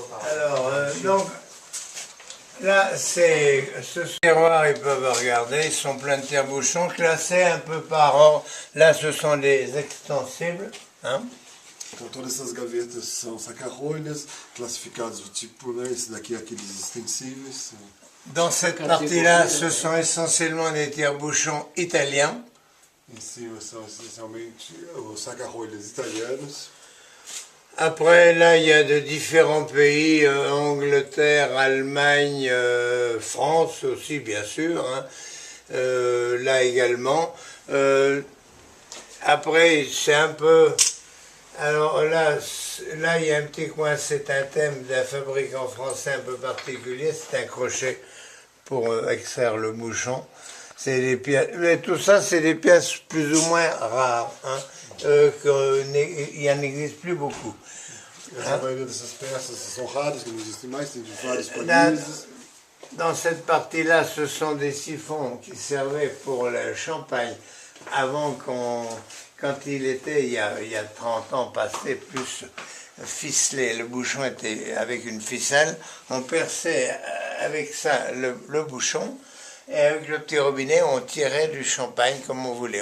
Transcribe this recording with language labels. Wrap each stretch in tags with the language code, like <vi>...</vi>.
<fr>Alors, donc, là, ce terroir, ils peuvent regarder, ils sont pleins de tire-bouchons, classés un peu par ordre. Là, ce sont des extensibles.</fr> <pt>Então todas essas gavetas são saca-rolhas, classificados do tipo, né, esse daqui é aqueles extensíveis.</pt> <fr>Dans cette partie-là, ce sont essentiellement des tire-bouchons italiens.</fr> <pt>Em cima são essencialmente os saca-rolhas italianos.</pt> <fr>Après, là, il y a de différents pays, Angleterre, Allemagne, France aussi, bien sûr, là également. Après, c'est un peu... Alors là, il y a un petit coin, c'est un thème d'un fabricant français un peu particulier, c'est un crochet pour extraire le bouchon. C'est des pièces, mais tout ça, c'est des pièces plus ou moins rares, hein, il en existe plus beaucoup.</fr> <pt>A maioria dessas peças são raras, que não existem mais, tem de vários países.</pt> <fr>Dans cette partie-là, ce sont des siphons qui servaient pour le champagne avant quand il était, il y a 30 ans passé, plus ficelé. Le bouchon était avec une ficelle. On perçait avec ça le bouchon et avec le petit robinet, on tirait du champagne comme on voulait.</fr>